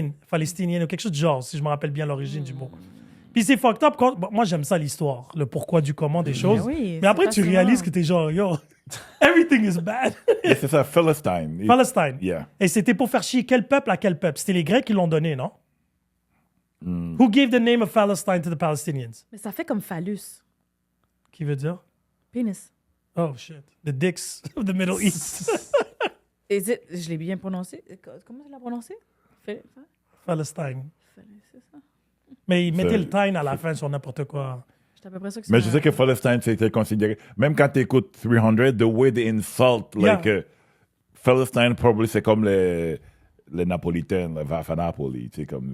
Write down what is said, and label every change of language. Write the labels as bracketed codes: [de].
[fr] Palestinienne ou quelque chose de genre, si je me rappelle bien l'origine du mot. Puis c'est [en] fucked up. [fr] Bon, moi, j'aime ça, l'histoire, le pourquoi du comment des choses. oui, Mais après, c'est tu fascinant. réalises que t'es genre, yo, [en] everything is bad. [fr] Yeah, c'est ça, Palestine. Palestine. [en] Yeah. [fr] Et c'était pour faire chier quel peuple à quel peuple. C'était les Grecs qui l'ont donné, non? [en] Who gave the name of Palestine to the Palestinians? [fr] Mais ça fait comme phallus. Qui veut dire? Pénis. [en] Oh, shit. The dicks of the Middle East. [fr] Je l'ai bien prononcé. Comment tu l'as prononcé? Palestine. C'est ça. Mais ils mettaient C'est- le time à la fin sur n'importe quoi. J'étais à peu près sûr que Mais je sais que Palestine, c'était considéré... Même quand tu écoutes 300, [en] the way they insult, Yeah. like... [fr] Palestine, probably, c'est comme les Napolitains, les Vafanapoli, tu sais, comme...